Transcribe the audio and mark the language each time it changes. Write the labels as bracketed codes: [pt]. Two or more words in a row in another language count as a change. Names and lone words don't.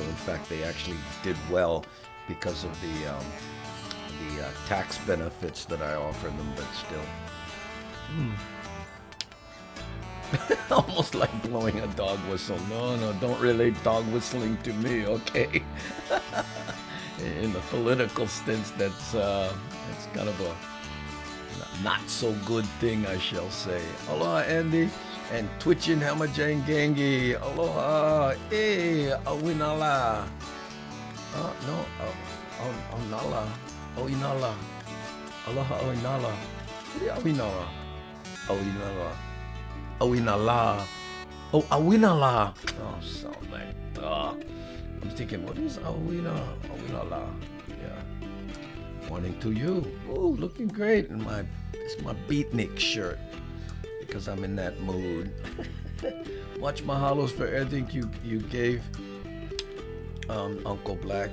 [en] In fact, they actually did well because of the tax benefits that I offered them, but still. Almost like blowing a dog whistle. No, don't relate dog whistling to me, okay? In the political sense, that's kind of a not so good thing, I shall say. Aloha, Andy, and Twitchin' Hamajan Gangi. Aloha, awinala. Aunala. Oinala. Aloha, oinala. Awinala. Awinala. Awinala. Oh, awinala. Oh, sound like, I'm thinking, what is awinala? Yeah. Morning to you. Oh, looking great in it's my beatnik shirt because I'm in that mood. Much mahalos for everything you gave, Uncle Black.